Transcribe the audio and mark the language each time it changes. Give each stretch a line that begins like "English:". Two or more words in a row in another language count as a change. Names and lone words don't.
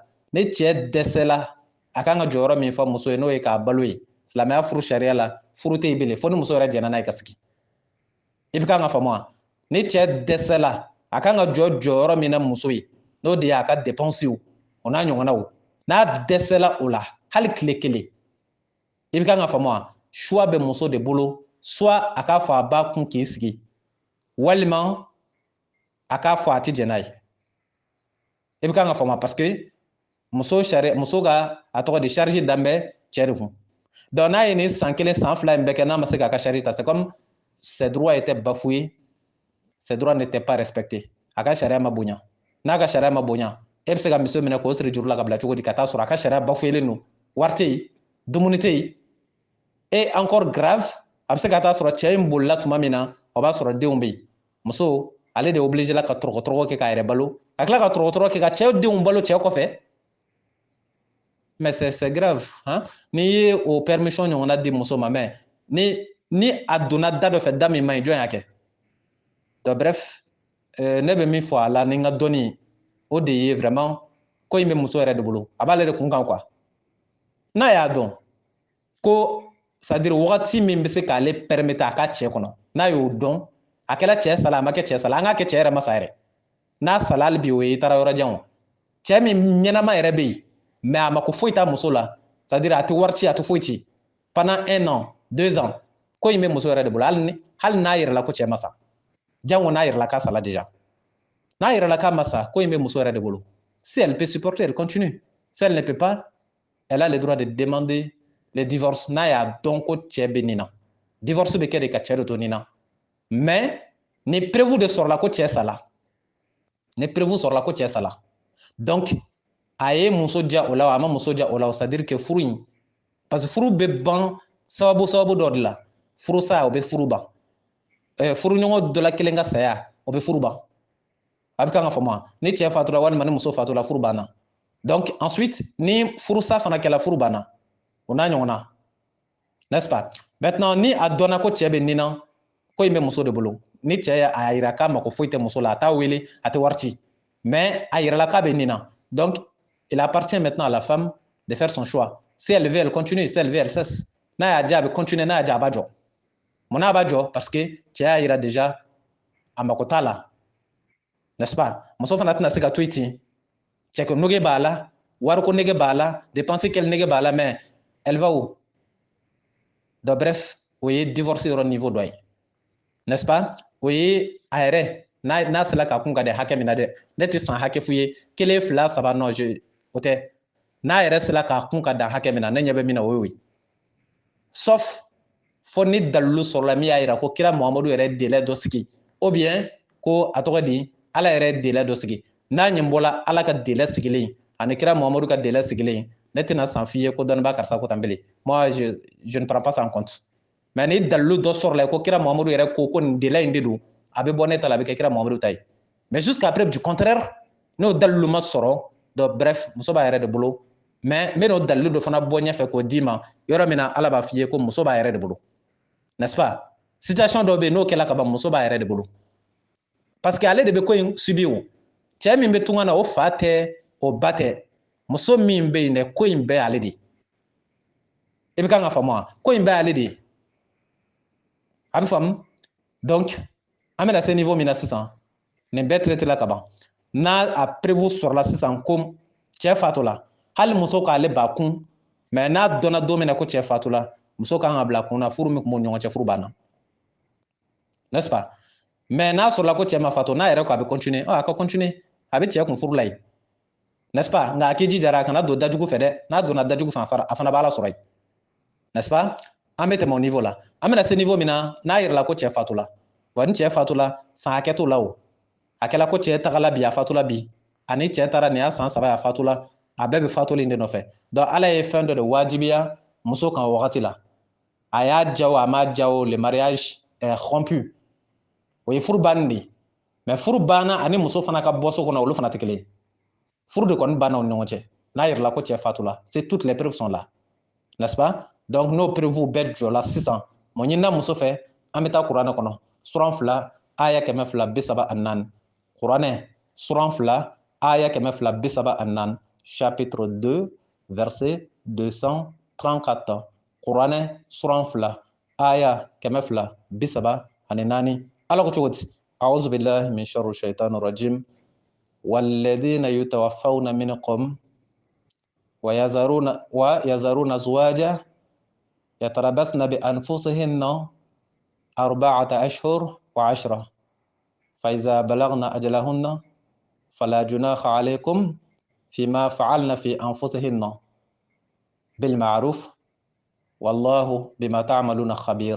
Bambara: ni cɛ dɛsɛla a kan ka jɔyɔrɔ min fɔ muso ye n'o ye k'a balo ye silamɛya furu sariya la furu tɛ yen bilen fo ni muso yɛrɛ jɛnna n'a ye ka sigi i bɛ kan ka faamu wa ni cɛ dɛsɛla a kan ka jɔ jɔyɔrɔ min na muso ye n'o de y'a ka dépenses o n'a ɲɔgɔnnaw n'a dɛsɛla o la hali tile kelen i bɛ kan ka faamu wa choix bɛ muso de bolo soit a k'a fɔ a b'a kun k'i sigi walima a k'a fɔ a tɛ jɛn n'a ye i bɛ kan ka faamu
French: parce que
Bambara: muso ka a tɔgɔ di charge dan bɛ cɛ de kun donc n'a ye nin san kelen san fila in bɛɛ kɛ n'a ma se k'a ka charge ta
French: c'est comme ses droits étaient bafoués ses droits n'étaient pas respectés
Bambara: a ka sariya ma bonya n'a ka sariya ma bonya e bɛ se ka muso minɛ k'o siri juru la ka bila cogo di ka taa sɔrɔ a ka sariya bafouélen don wari tɛ yen dumuni tɛ yen
French: et encore grave
Bambara: a bɛ se ka taa sɔrɔ cɛ in bolila tuma min na o b'a sɔrɔ denw bɛ yen muso ale de obligé la ka tɔrɔgɔtɔrɔgɔ kɛ k'a yɛrɛ balo ka tila ka tɔrɔgɔtɔrɔgɔ kɛ ka cɛ denw balo cɛ kɔfɛ
French: mais c'est grave hein
Bambara: n'i ye o permission ɲɔgɔnna di muso ma mais ni a donna da dɔ fɛ da min man ɲi jɔn y'a kɛ
French: donc bref
Bambara: ne bɛ min fɔ a la ni n ka dɔnni o de ye vraiment ko in bɛ muso yɛrɛ de bolo a b'ale de kun kan quoi n'a y'a dɔn ko
French: c'est à dire
Bambara: wagati min bɛ se k'ale permettre a ka cɛ kɔnɔ n'a y'o dɔn a kɛra cɛ sala a ma kɛ cɛ sala an k'a kɛ cɛ yɛrɛ ma sa yɛrɛ n'a sala hali bi o ye i taara yɔrɔ jan o cɛ min ɲɛnama yɛrɛ bɛ yen mais a mako foyi t'a muso la
French: c'est à dire
Bambara: a tɛ wari ci a tɛ foyi ci
French: pendant 1 an 2 ans
Bambara: ko in bɛ muso yɛrɛ de bolo hali n'a yɛrɛla ko cɛ ma sa jango n'a yɛrɛla k'a sala déjà n'a yɛrɛla k'a ma sa ko in bɛ muso yɛrɛ de bolo
French: si elle peut supporter elle continue si elle ne peut pas elle a le droit de demander le divorce
Bambara: n'a y'a dɔn ko cɛ bɛ nin na divorce bɛ kɛ de ka cɛ de to nin na mais ni preuve de sɔrɔla ko cɛ sala ni preuve sɔrɔla ko cɛ sala donc a ye muso diya o la a ma muso diya o la
French: c'est à dire que
Bambara: furu in
French: parce que
Bambara: furu bɛ ban sababu dɔ de la furu sa o bɛ furu ban furuɲɔgɔn dɔ la kelen ka saya o bɛ furu ban a bɛ kan ka faamu ni cɛ fatura walima ni muso fatura furu banna
French: donc ensuite
Bambara: ni furusa fana kɛla furu banna o n'a ɲɔgɔnna
French: n'est-ce pas maintenant
Bambara: ni a dɔnna ko cɛ bɛ nin na ko in bɛ muso de bolo ni cɛ y'a yira k'a mako foyi tɛ muso la a t'a wele a tɛ wari ci mais a yirala k'a bɛ nin na
French: donc il appartient maintenant à la femme de faire son choix si elle veut elle continue si elle veut elle cesse
Bambara: n'a y'a diya a bɛ continuer n'a y'a diya a b'a jɔ mun n'a b'a jɔ
French: parce que
Bambara: cɛ y'a yira déjà a mako t'a la
French: n'est-ce pas
Bambara: muso fana tɛna se ka to yen ten cɛko nege b'a la wariko nege b'a la dépense kɛli nege b'a la
French: mais elle va où donc bref
Bambara: o ye divorce yɔrɔ niveau dɔ ye
French: n'est-ce pas
Bambara: o ye a yɛrɛ n'a sera ka kun ka di hakɛ min na dɛ ne tɛ san hakɛ f'u ye 1 2 3 non o tɛ n'a yɛrɛ sera k'a kun ka dan hakɛ min na ne ɲɛ bɛ min na o y'o ye sauf fo ni dalilu sɔrɔla min y'a yira ko kira muhamadu yɛrɛ délai dɔ sigi
French: ou bien
Bambara: ko a tɔgɔ di ala yɛrɛ délai dɔ sigi n'a ɲɛ bɔla ala ka délai sigilen ani kira muhamadu ka délai sigilen ne tɛna san f'i ye ko dɔnnibaa karisa ko tan bele
French: moi je ne prends pas ça en compte
Bambara: mais ni dalilu dɔ sɔrɔla ko kira muhamadu yɛrɛ ko nin délai in de don a bɛ bɔ ne ta la a bɛ kɛ kira muhamadu ta ye
French: mais jusqu'à preuve du contraire
Bambara: n'o dalilu ma sɔrɔ
French: donc bref
Bambara: muso b'a yɛrɛ de bolo mais n bɛ n'o dalilu dɔ fana bɔ ɲɛfɛ k'o d'i ma yɔrɔ min na ala b'a f'i ye ko muso b'a yɛrɛ de bolo
French: n'est-ce pas
Bambara: situation dɔ bɛ yen n'o kɛla ka ban muso b'a yɛrɛ de bolo
French: parce que
Bambara: ale de bɛ ko in subi o cɛ min bɛ tunga na o fa tɛ o ba tɛ muso min bɛ yen dɛ ko in bɛɛ ale de ye i bɛ kan ka faamu wa ko in bɛɛ ale de ye a bɛ faamu donc an bɛna se niveau min na sisan nin bɛɛ traité la ka ban n'a a prévu sɔrɔla sisan ko cɛ fatula hali muso k'ale ba kun mais n'a dɔnna don min na ko cɛ fatula muso kan ka bila kun na furu min tun b'o ɲɔgɔn cɛ furu banna
French: n'est-ce pas
Bambara: mais n'a sɔrɔla ko cɛ ma fatu n'a yɛrɛ ko a bɛ continuer a ka continuer a bɛ cɛ kun furu la yen
French: n'est-ce pas
Bambara: nka a k'i jijara a kana don dajugu fɛ dɛ n'a donna dajugu fɛ a fana b'a la sɔrɔ yen
French: n'est-ce pas
Bambara: an bɛ tɛmɛ o niveau la an bɛna se niveau min na n'a yirala ko cɛ fatula wa ni cɛ fatula san hakɛ t'o la o a kɛla ko cɛ tagala bi a fatula bi ani cɛ taara nin y'a san 3 a fatula a bɛɛ bɛ fatuli in de nɔfɛ donc ala ye fɛn dɔ de wajibiya muso kan o wagati la a y'a diya o a m'a diya o
French: le mariage est rompu
Bambara: o ye furu banni de ye mais furu banna ani muso fana ka bɔ so kɔnɔ olu fana tɛ kelen ye furu de kɔni banna u ni ɲɔgɔn cɛ n'a yirala ko cɛ fatula
French: c'est toutes les preuves sont là n'est-ce pas
Bambara: donc n'o preuve bɛɛ jɔla sisan mun ɲinina muso fɛ an bɛ taa kuranɛ kɔnɔ suran 2 aya 234 kuranɛ suran 2 aya 234
French: chapitre 2 verset
Bambara: 234 kuranɛ suran 2 aya 234 ala ko cogo di
Arabic: أعوذ بالله من شر الشيطان الرجيم والذين يتوفون منكم ويذرون أزواجا يتربصن بأنفسهن 4 أشهر و10 فإذا بلغن أجلهن فلا جناح عليكم فيما فعلن في أنفسهن بالمعروف والله بما تعملون خبير.